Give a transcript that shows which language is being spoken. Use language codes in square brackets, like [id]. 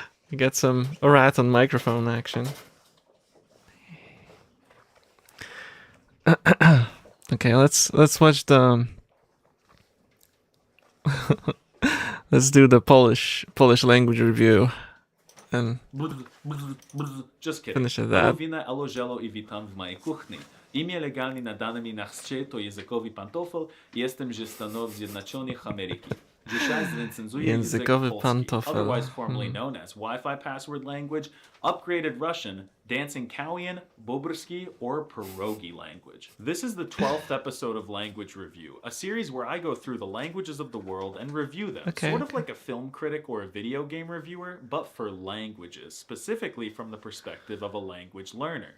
[en] You get some rat on microphone action. Okay, let's watch the let's do the Polish language review and Just kidding. finish at that. [pl] Polowina elo żelo I witam w mojej kuchni. Imię legalnie nadane mi na chrzcie to językowy pantofel. Jestem ze Stanów Zjednoczonych Ameryki. Dzisiaj zrecenzuję Językowy język polski, pantofel. [en] otherwise formerly known as Wi-Fi password language, upgraded Russian, dancing Kowian, Bobrski, or Pierogi language. This is the 12th episode of Language Review, a series where I go through the languages of the world and review them, sort of like a film critic or a video game reviewer, but for languages, specifically from the perspective of a language learner.